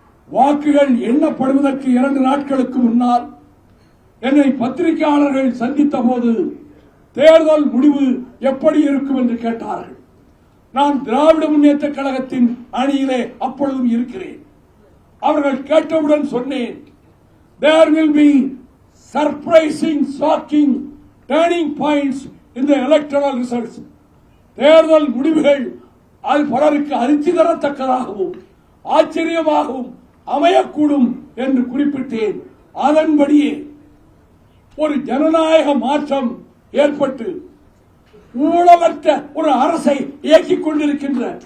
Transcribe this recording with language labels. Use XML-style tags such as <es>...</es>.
<ta>வாக்குகள் எண்ணப்படுவதற்கு 2 நாட்களுக்கு முன்னால் என்னை பத்திரிகையாளர்கள் சந்தித்த போது தேர்தல் முடிவு எப்படி இருக்கும் என்று கேட்டார்கள். நான் திராவிட முன்னேற்ற கழகத்தின் அணியிலே அப்பொழுதும் இருக்கிறேன். அவர்கள் கேட்டவுடன் சொன்னேன்,</ta> <en>there will be surprising, shocking turning points in the electoral results.</en> <ta>தேர்தல் முடிவுகள் அது பலருக்கு அதிர்ச்சி தரத்தக்கதாகவும் ஆச்சரியமாகவும் அமையக்கூடும் என்று குறிப்பிட்டேன். அதன்படியே ஒரு ஜனநாயக மாற்றம் ஏற்பட்டு ஊழலற்ற ஒரு அரசை இயக்கிக் கொண்டிருக்கின்ற</ta>